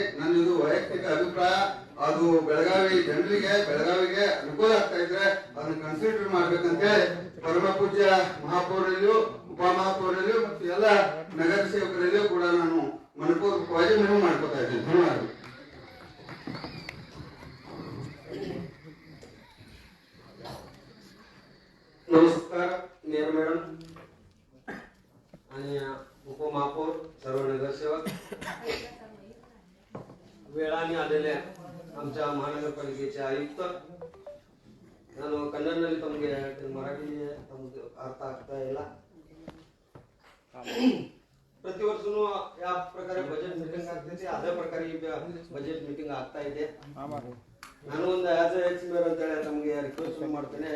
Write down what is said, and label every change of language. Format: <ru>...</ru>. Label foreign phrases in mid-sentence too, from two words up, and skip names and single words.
<kn>ನನ್ನ ಇದು ವೈಯಕ್ತಿಕ ಅಭಿಪ್ರಾಯ. ಅದು ಬೆಳಗಾವಿಗೆ ಅನುಕೂಲ ಆಗ್ತಾ ಇದ್ರೆ ಅದನ್ನ ಕನ್ಸಿಡರ್ ಮಾಡ್ಬೇಕಂತೇಳಿ ಪರಮ ಪೂಜ್ಯ ಮಹಾಪೌರಲ್ಲಿಯೂ ಉಪಮಹಾಪೌರಲ್ಲಿಯೂ ಮತ್ತು ಎಲ್ಲ ನಗರ ಸೇವಕರಲ್ಲಿಯೂ ಕೂಡ ನಾನು ಮನಪೂರ್ವಕವಾಗಿ ಮನವಿ ಮಾಡ್ಕೊತಾ ಇದ್ದೀನಿ. ಧನ್ಯವಾದಗಳು.</kn> <mr>नमस्कार</mr> <en>mayor madam</en> <mr>आणि उपमहापौर सर्व नगरसेवक वेळाने आलेल्या आमच्या महानगरपालिकेचे आयुक्त</mr> <kn>ನಾನು ಕನ್ನಡದಲ್ಲಿ ತಮಗೆ ಮರಾಠಿ ತಮಗೆ ಅರ್ಥ ಆಗ್ತಾ ಇಲ್ಲ. ಪ್ರತಿ ವರ್ಷನೂ ಯಾವ ಪ್ರಕಾರ</kn> <en>budget meeting</en> <kn>ಆಗ್ತೈತಿ ಅದೇ ಪ್ರಕಾರ ಈಗ</kn> <en>budget meeting</en> <kn>ಆಗ್ತಾ ಇದೆ. ನಾನು ಒಂದು</kn> <en>as ex mayor</en> <kn>ಅಂತ ಹೇಳಿ ತಮಗೆ ರಿಕ್ವೆಸ್ಟ್ ಮಾಡ್ತೇನೆ.</kn>